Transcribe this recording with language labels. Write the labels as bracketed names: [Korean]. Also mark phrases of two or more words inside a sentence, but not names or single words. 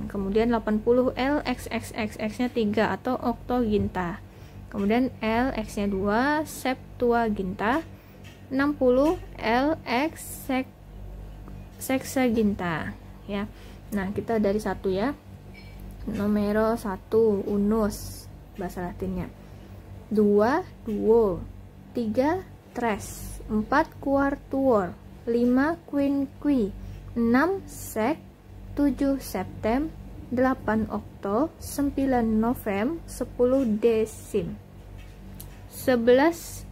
[Indonesian] Kemudian 80 L, XXXX nya 3 atau octoginta. Kemudian L, X nya 2, septuaginta. 60 L, X, sexaginta ya. Nah, kita dari 1 ya. Numero 1, unus bahasa Latinnya. [Latin] 2, duo. 3, tres. 4, quartuor. 5, quinqui. 6, sec. 7, septem. 8 okto, 9 novem, 10 desim, 11